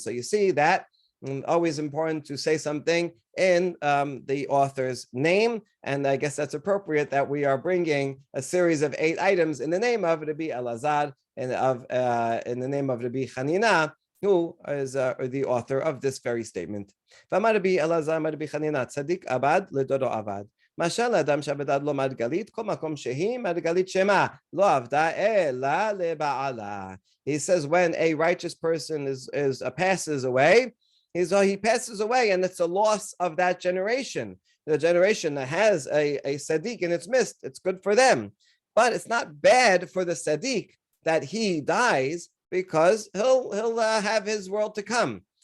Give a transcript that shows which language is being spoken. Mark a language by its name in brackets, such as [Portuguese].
[English] So you see that always important to say something in the author's name, and I guess that's appropriate that we are bringing a series of 8 items in the name of Rabbi Elazar and in the name of Rabbi Chanina, who is the author of this very statement. [Hebrew] Rabbi Elazar, Rabbi Chanina, Tzadik Abad Ledoro Abad. משל אדם שעבדה לו מרגלית, כל מקום שהיא מרגלית שמה, לא עבדה אלא לבעלה. [English] He says when a righteous person passes away, he passes away, and it's a loss of that generation. The generation that has a Sadiq in its midst, it's good for them. But it's not bad for the Sadiq that he dies, because he'll have his world to come.